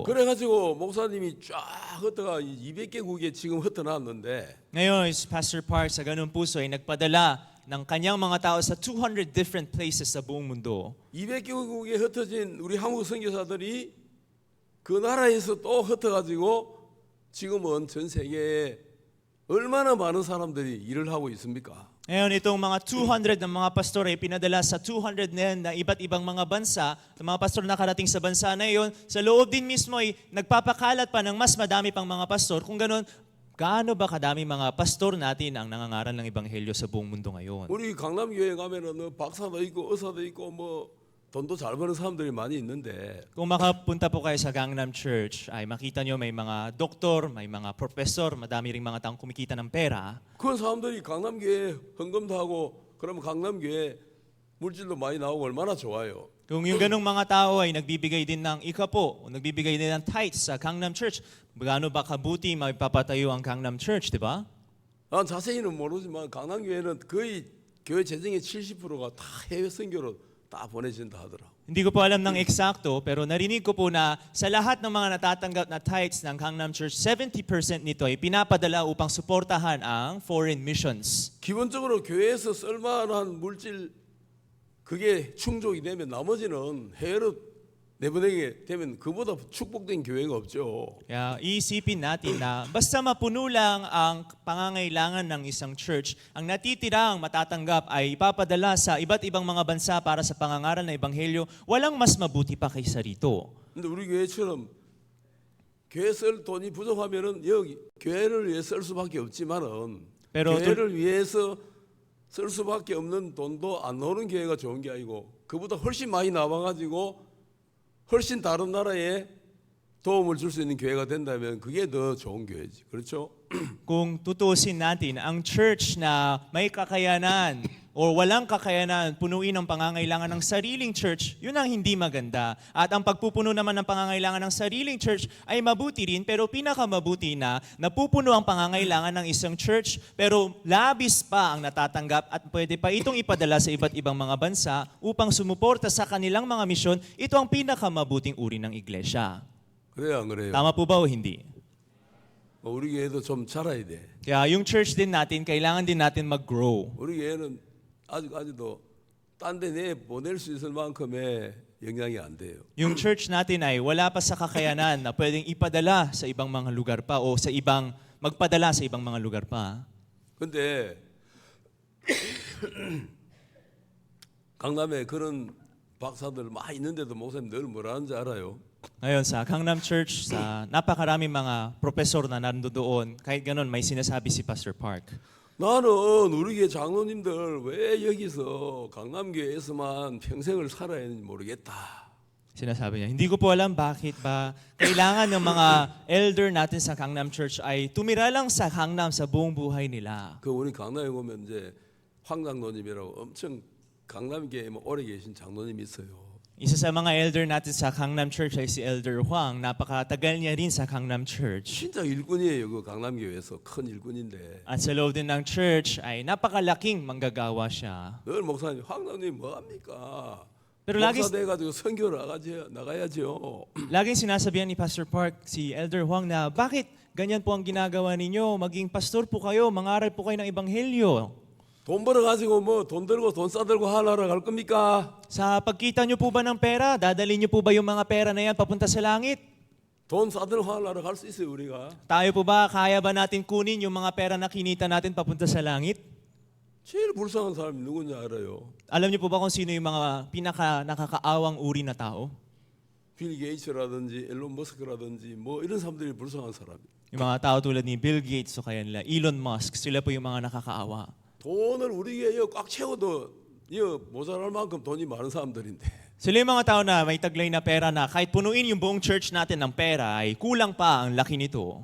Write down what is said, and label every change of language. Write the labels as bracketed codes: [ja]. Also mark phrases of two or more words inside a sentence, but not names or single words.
[ko] 그래가지고 목사님이 쫙 흩어가 200개국에 지금 흩어놨는데 [tl] Ngayon, Pastor Park sa ganung puso ay nagpadala ng kanyang mga tao sa 200 [en] different places [tl] sa buong mundo. [ko] 200개국에 흩어진 우리 한국 선교사들이 그 나라에서 또 흩어가지고 지금은 전 세계에 얼마나 많은 사람들이 일을 하고 있습니까? [tl] Ngayon, itong mga 200 ng mga pastor ay pinadala sa 200 na iba't ibang mga bansa. Ang mga pastor na nakarating sa bansa na iyon, sa loob din mismo ay nagpapakalat pa ng mas madami pang mga pastor. Kung ganoon, gaano ba kadami mga pastor natin ang nangangaral ng ebanghelyo sa buong mundo ngayon? [ko] 우리 강남교회 가면은 박사도 있고 의사도 있고 뭐 돈도 잘 버는 사람들이 많이 있는데 [tl] Kung makapunta po kayo sa Gangnam Church, ay makita nyo may mga doktor, may mga professor, madami ring mga taong kumikita ng pera. [ko] 그 사람들이 강남교회 헌금도 하고 그러면 강남교회 물질도 많이 나오고 얼마나 좋아요. [tl] Kung yung ganong mga tao ay nagbibigay din ng ikapo, o nagbibigay din ng tithes sa Gangnam Church, gaano ba kabuti magpapatayo ang Gangnam Church, di ba? [ko] 난 자세히는 모르지만 강남교회는 거의 교회 재정의 70%가 다 해외 선교로 다 보내진다 하더라. [tl] Hindi ko po alam ng eksakto, pero narinig ko po na sa lahat ng mga natatanggap na tithes ng Gangnam Church, 70% nito ay pinapadala upang suportahan ang [en] foreign missions. [ko] 기본적으로 교회에서 쓸만한 물질 그게 충족이 되면 나머지는 해외로 내보내게 되면 그보다 축복된 교회가 없죠. [tl] Kaya iisipin natin na basta mapuno lang ang pangangailangan ng isang church, ang natitirang matatanggap ay ipapadala sa iba't ibang mga bansa para sa pangangaral ng ebanghelyo, walang mas mabuti pa kaysa rito. [ko] 근데 우리 교회처럼 교회 쓸 돈이 부족하면은 여기 교회를 위해 쓸 수밖에 없지만은 [tl] Pero [ko] 교회를 위해서 쓸 수밖에 없는 돈도 안 나오는 교회가 좋은 게 아니고 그보다 훨씬 많이 나와가지고 훨씬 다른 나라에 도움을 줄 수 있는 교회가 된다면 그게 더 좋은 교회지. 그렇죠? [tl] Kung tutusin natin, ang church na may kakayanan o walang kakayanan punuin ang pangangailangan ng sariling church, yun ang hindi maganda. At ang pagpupuno naman ng pangangailangan ng sariling church ay mabuti rin, pero pinakamabuti na napupuno ang pangangailangan ng isang church, pero labis pa ang natatanggap at pwede pa itong ipadala sa iba't ibang mga bansa upang sumuporta sa kanilang mga misyon. Ito ang pinakamabuting uri ng iglesia. [ko] 그래요, 안 그래요? [tl] Tama po ba o hindi? [ko] 우리 교회도 좀 자라야 돼. [tl] Kaya yung church din natin, kailangan din natin mag-grow. [ko] 우리 교회는 아직도 딴 데 내 보낼 수 있을 만큼의 영향이 안 돼요. [tl] Yung church natin ay wala pa sa kakayanan na pwedeng ipadala sa ibang mga lugar pa o sa ibang magpadala sa ibang mga lugar pa. [ko] 근데 강남에 그런 박사들 많이 있는데도 목사님 늘 뭐라 하는지 알아요? [tl] Ngayon sa Gangnam Church, sa napakaraming mga profesor na nandoon, kahit ganun may sinasabi si Pastor Park. [ko] 나는 우리 교회 장로님들 왜 여기서 강남교회에서만 평생을 살아야 하는지 모르겠다. [tl] Sinasabi niya, hindi ko po alam bakit ba kailangan ng mga elder natin sa Gangnam Church ay tumira lang sa Gangnam sa buong buhay nila. [ko] 그 우리 강남에 보면 이제 황 장로님이라고 엄청 강남교회에 오래 계신 장로님이 있어요. [tl] Isa sa mga elder natin sa Gangnam Church ay si Elder Huang. Napakatagal niya rin sa Gangnam Church. [ko] 진짜 일꾼이에요. 그 강남교회에서 큰 일꾼인데. [tl] At sa loob din ng church ay napakalaking manggagawa siya. [ko] 늘 목사님 황 장로님 뭐 합니까? [tl] Pero [ko] 목사 돼가지고 선교를 나가야죠. [tl] Laging sinasabihan ni Pastor Park si Elder Huang na bakit ganyan po ang ginagawa ninyo? Maging pastor po kayo, mangaral po kayo ng ebanghelyo. [ko] 돈 벌어가지고 뭐 돈 들고 돈 싸들고 하나로 갈 겁니까? [tl] Sa pagkita nyo po ba ng pera, dadalhin nyo po ba yung mga pera na yan papunta sa langit? [ko] 돈 싸들고 하나로 갈 수 있어요 우리가. [tl] Tayo po ba, kaya ba natin kunin yung mga pera na kinita natin papunta sa langit? [ko] 제일 불쌍한 사람이 누군지 알아요? [tl] Alam niyo po ba kung sino yung mga pinaka nakakaawang uri na tao? [ko] 빌 게이츠라든지 앨런 머스크라든지 뭐 이런 사람들이 불쌍한 사람이에요. [tl] Yung mga tao tulad ni Bill Gates o kaya nila Elon Musk, sila po yung mga nakakaawa. [ko] 돈을 우리에게 꽉 채워도 모자랄 만큼 돈이 많은 사람들인데 [tl] Sila yung mga tao na may taglay na pera na kahit punuin yung buong church natin ng pera ay kulang pa ang laki nito.